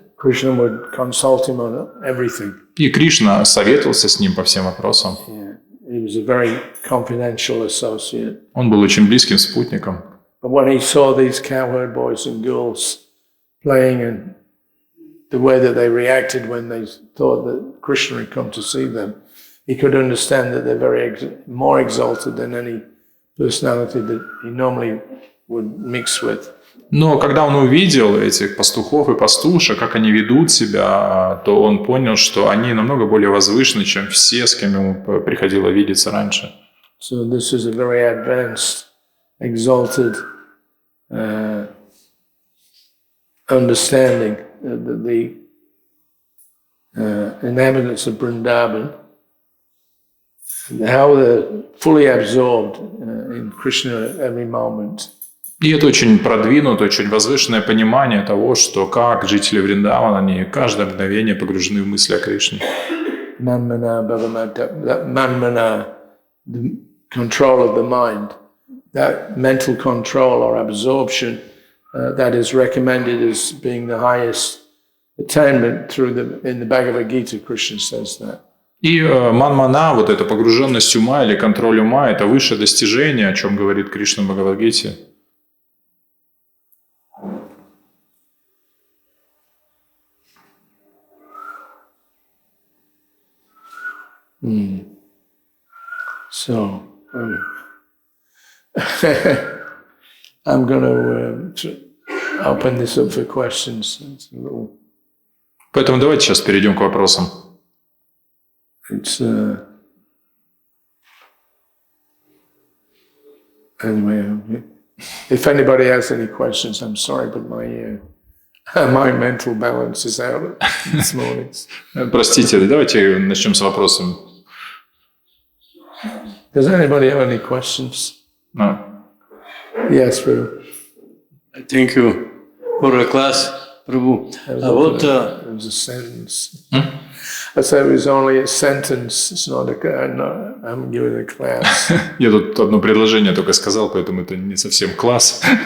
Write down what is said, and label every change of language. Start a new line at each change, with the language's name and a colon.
English: Krishna would consult him on everything.
Russian: И Кришна советовался с ним по всем вопросам.
English: He was a very confidential associate.
Russian: Он был очень близким спутником.
English: But when he saw these cowherd boys and girls playing and the way that they reacted when they thought that Krishna had come to see them, he could understand that they're more exalted than any personality that he normally would mix with.
Russian: Но когда он увидел этих пастухов и пастушек, как они ведут себя, то он понял, что они намного более возвышены, чем все, с кем ему приходило видеться раньше.
English: So this is a very advanced, exalted understanding that the inhabitants of Vrindavan, how they're fully absorbed in Krishna at every moment.
Russian: И это очень продвинутое, очень возвышенное понимание того, что как жители Вриндавана, они каждое мгновение погружены в мысли о Кришне.
English: Manmana, that manmana, the control of the mind, that mental control or absorption, that is recommended as being the highest attainment in the Bhagavad Gita, Krishna says that.
Russian: И манмана, вот эта погруженность ума или контроль ума, это высшее достижение, о чем говорит Кришна в Бхагавад-гите.
English: So, I'm going to open this up for questions.
Russian: Поэтому давайте сейчас перейдем к вопросам.
English: It's anyway. If anybody has any questions, I'm sorry, but my mental balance is out this morning.
Russian: Простите, давайте начнем с вопросом.
English: Does anybody have any questions? No. Yes, Prabhu. Thank you for a class, Prabhu. Вот It was a sentence. I said it was only a sentence. It's not I'm giving a class.
Russian: Я тут одно предложение только сказал, поэтому это не совсем класс.